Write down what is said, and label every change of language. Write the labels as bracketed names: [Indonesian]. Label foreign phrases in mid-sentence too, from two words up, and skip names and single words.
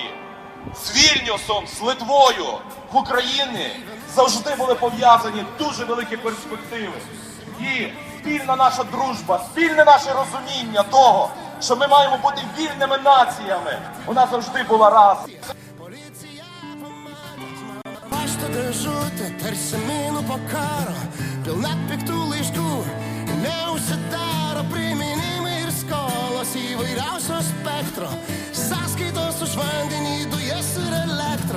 [Ukrainian] З Вільнюсом, з Литвою в Україні завжди були пов'язані дуже великі перспективи. І спільна наша дружба, спільне наше розуміння того, що ми маємо бути вільними націями, вона завжди була разом. [Lithuanian] Pašto dėžutė, tarsi minų po karo, pilna piktų laiškų, neužsidaro priminimai ir skolos įvairiausio spektro, sąskaitos už vandenį, dujas ir elektrą.